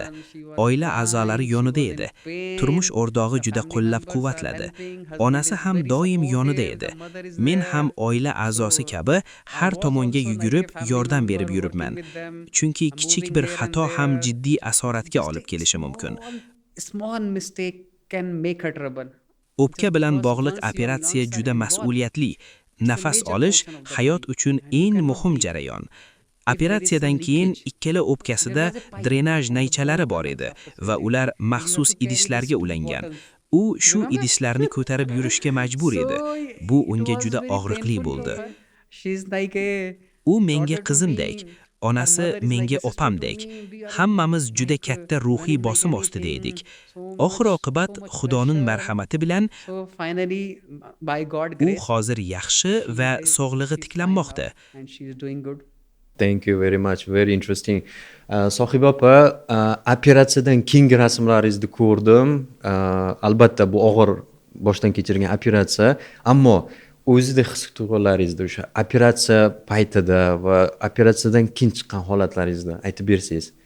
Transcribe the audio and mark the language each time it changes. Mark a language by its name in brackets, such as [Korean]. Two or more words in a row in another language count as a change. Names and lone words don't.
[Uzbek] Oila a'zolari yonida edi. Turmush o'rtog'i juda qo'llab-quvvatladi. Onasi ham doim yonida edi. Men ham oila a'zosi kabi har tomonga yugurib yordam berib yuribman. Chunki kichik bir xato ham jiddiy asoratga olib kelishi mumkin. [English] small mistake can make her trouble. [Uzbek] O'pka bilan bog'liq operatsiya juda mas'uliyatli. Nafas olish hayot uchun eng muhim jarayon. Operatsiyadan keyin ikkala o'pkasida drenaj naychalari bor edi va ular maxsus idishlarga ulangan. U shu idishlarni ko'tarib yurishga majbur edi. Bu unga juda og'riqli bo'ldi. [English] She's like a [Uzbek] U menga qizimdek, onasi menga opamdek. Hammamiz juda katta ruhiy bosim ostida edik. Oxir oqibat Xudoning marhamati bilan [English] so finally by God [Uzbek] u [English] grace [Uzbek] hozir yaxshi va sog'lig'i tiklanmoqda. [English] and she's doing good. Thank you very much. Very interesting. [Uzbek] Sohiba opa, operatsiyadan keyingi rasmlaringizni ko'rdim. Albatta bu og'ir boshdan kechirgan operatsiya, ammo o'zingizda his-tuyg'ularingizni o'sha operatsiya paytida va operatsiyadan keyin chiqqan holatlaringizni aytib bersangiz.